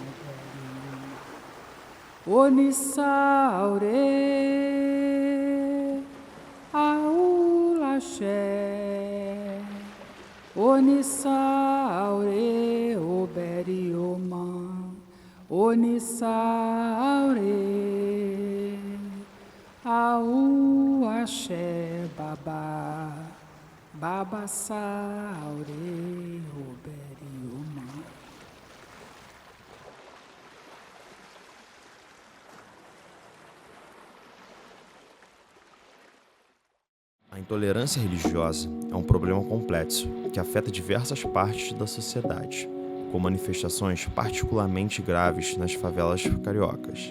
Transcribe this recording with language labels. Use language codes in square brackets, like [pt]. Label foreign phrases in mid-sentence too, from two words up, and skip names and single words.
[yo] Onisaure, Au Axé, Onisaure, Oberioma, Onisaure, Au Axé Baba, Baba Saure, Oberioma. [pt] A intolerância religiosa é um problema complexo que afeta diversas partes da sociedade, com manifestações particularmente graves nas favelas cariocas.